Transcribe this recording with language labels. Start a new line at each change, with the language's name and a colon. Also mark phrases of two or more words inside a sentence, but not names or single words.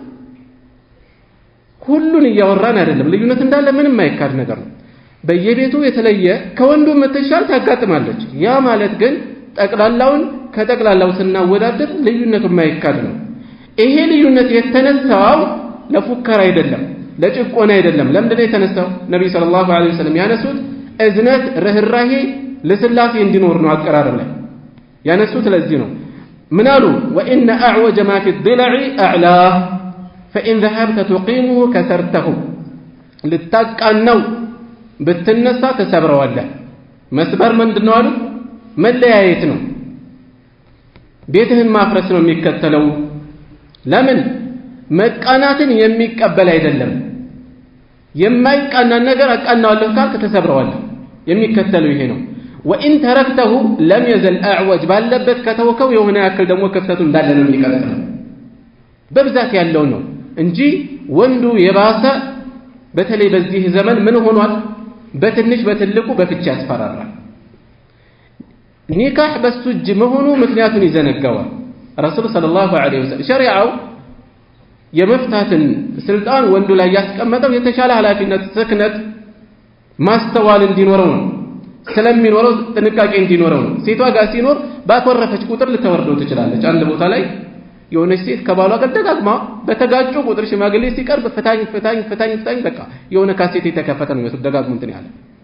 Amharic: ሁሉን እያወራን አይደለም ልዩነት እንዳለ ምንም ማይካድ ነገር ነው በየቤቱ የተለየ ከወንዱ መተሻል ታጋጥማለች ያ ማለት ግን ጠቅላላውን ከጠቅላላው ስናወዳደር ልዩነቱ ማይካድ ነው ይሄ ልዩነት የተነሳው ለፉከራ አይደለም ለጭቆና አይደለም ለምንድነው የተነሳው ነብዩ
Arabic: صلى الله عليه وسلم
Amharic: ያነሱት እዝነት ርህራሄ ለስላሴ እንዲኖር ነው አቀራረብ ላይ ያነሱት ለዚህ ነው ምን አሉ
Arabic: وإن أعوج ما في الضلع اعلاه فان ذهبت تقيمه كسرته
Amharic: ልታቃናው ብትነሳ ተሰብረዋለህ መስበር ምንድነው አሉ መለያየት ነው ቤትህን ማፍረስ ነው የሚከተለው ለምን መቃናትን የሚቀበል አይደለም የማይቃና ነገር አቃናዋለሁ ካልክ ተሰብረዋለህ የሚከተለው ይሄ ነው
Arabic: وان تركته لم يزل اعوج
Amharic: ባለበት ከተወከው የሆነ ያክል ደግሞ ክፍተቱ እንዳለ ነው የሚቀጥለው በብዛት ያለው ነው እንጂ ወንዱ የባሰ በተለይ በዚህ ዘመን ምን ሆኗል በትንሽ በትልቁ በፍቻ ያስፈራራል ኒካህ በሱጅ መሆኑ ምክንያቱን ይዘነጋዋል ረሱል
Arabic: صلى الله عليه وسلم
Amharic: ሸሪዓው የመፍታትን ስልጣን ወንዱ ላይ ያስቀመጠው የተሻለ ኃላፊነት ስክነት ማስተዋል እንዲኖረው ነው ስለሚኖረው ጥንቃቄ እንዲኖረው ነው ሴቷ ጋር ሲኖር ባኮረፈች ቁጥር ልትወርደው ትችላለች አንድ ቦታ ላይ የሆነች ሴት ከባሏ ጋር ደጋግማ በተጋጩ ቁጥር ሽማግሌ ሲቀርብ ፍታኝ በቃ የሆነ ካሴት የተከፈተ ነው ይወስድ ደጋግሞ እንትን ያለ